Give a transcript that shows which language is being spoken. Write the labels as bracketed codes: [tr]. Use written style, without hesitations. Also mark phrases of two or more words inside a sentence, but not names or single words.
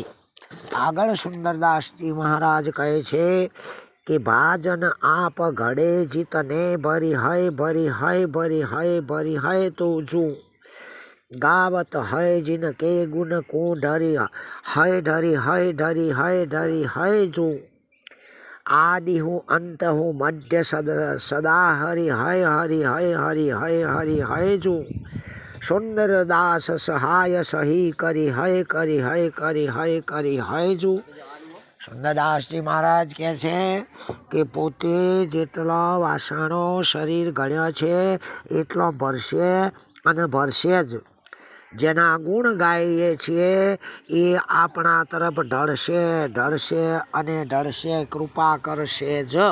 [gu] આગળ સુંદરદાસજી મહારાજ કહે છે કે [hi] भाजन आप घड़े जितने भरी है भरी है भरी है भरी है तो जू. गावत है जिन के गुण को ढरी है ढरी है ढरी है ढरी है जू. आदि हूँ अंत हूँ मध्य सदा हरि हय हरि हय हरि हय हरि हय जू. सुंदर दास सहाय सही करी हय करी हय करी हय करी हय जू. [gu] સુંદરદાસજી મહારાજ કહે છે કે પોતે જેટલા વાસણો શરીર ગણ્યો છે એટલો ભરશે અને ભરશે જ. જેના ગુણ ગાઈએ છીએ એ આપણા તરફ ઢળશે અને ઢળશે, કૃપા કરશે જ.